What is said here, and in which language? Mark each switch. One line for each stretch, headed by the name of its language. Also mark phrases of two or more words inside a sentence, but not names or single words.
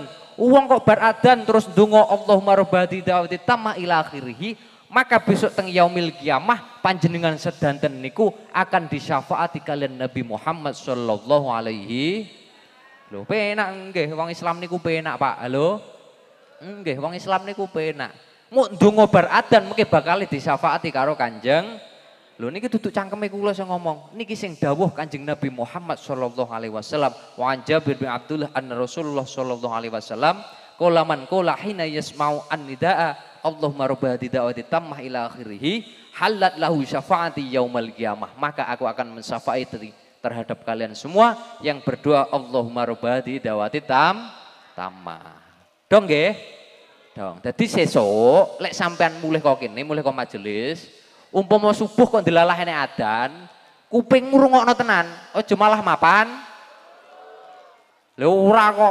Javanese: Wong kok bar adzan terus ndonga
Arabic: اللهم رب هذه الدعوة التامة إلى آخره,
Javanese: maka besok teng
Arabic: يوم القيامة
Javanese: panjenengan sedanten niku akan disyafaati kalian Nabi Muhammad
Arabic: صلى الله عليه.
Javanese: Lho penak nggih wong Islam niku penak, Pak. Halo. Nggih wong Islam niku penak. Muk ndonga bar adzan mengke bakal disyafaati karo Kanjeng. Lho niki duduk cangkeme kula sing ngomong. Niki sing dawuh Kanjeng Nabi Muhammad
Arabic: صلى الله عليه وسلم. وعن جابر بن عبد الله أن رسول الله صلى الله عليه وسلم قال من قال حين يسمع النداء اللهم رب هذه الدعوة التامة إلى آخره حلت له شفاعتي يوم القيامة.
Indonesian: Maka aku akan mensyafa'ati terhadap kalian semua yang berdoa
Arabic: اللهم رب هذه الدعوة التامة.
Javanese: Dong nggih? Dong. Dadi sesuk lek sampean mulih kok kene, mulih kok majelis, umpama subuh kok dilalah enek adzan, kuping ngrungokno tenan, aja malah mapan. Lho ora kok.